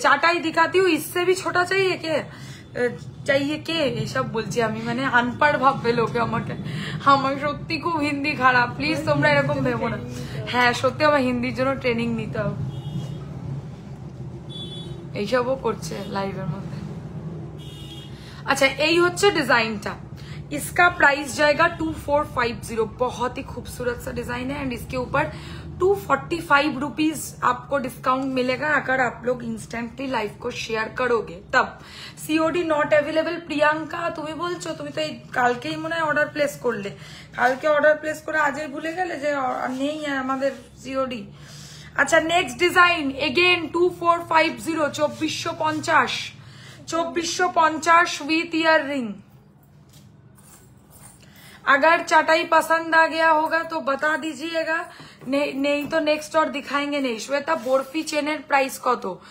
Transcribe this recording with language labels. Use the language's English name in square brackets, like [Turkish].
[Hindi] चाटाई दिखाती हूँ, इससे भी छोटा चाहिए के चाहिए के [Bangla] এসব বলছি আমি, মানে আনপাড় ভাববে লোকে আমাকে। আমার সত্যি খুব হিন্দি খারাপ, প্লিজ তোমরা এরকম ভেবো না। হ্যাঁ সত্যি আমার হিন্দির জন্য ট্রেনিং নিতে হবে। এইসবও করছে লাইভের মধ্যে। আচ্ছা এই হচ্ছে ডিজাইনটা, [Hindi] इसका प्राइस जाएगा 2450। बहुत ही खूबसूरत सा डिजाइन है एंड इसके ऊपर 245 रुपीज आपको डिस्काउंट मिलेगा अगर आप लोग इंस्टेंटली लाइव को शेयर करोगे तब। COD not available. [Bangla] প্রিয়াঙ্কা তুমি বলছো, তুমি তো এই কালকেই মনে হয় অর্ডার প্লেস করলে, কালকে অর্ডার প্লেস করে আজই ভুলে গেলে যে নেই আমাদের সিওডি। আচ্ছা next design again 2450, 2450, 2450 with ear ring. [Hindi] अगर चटाई पसंद आ गया होगा तो बता दीजिएगा, नहीं तो नेक्स्ट और दिखाएंगे नहीं। [Bangla] श्वेता बर्फी चेनेर प्राइस कत?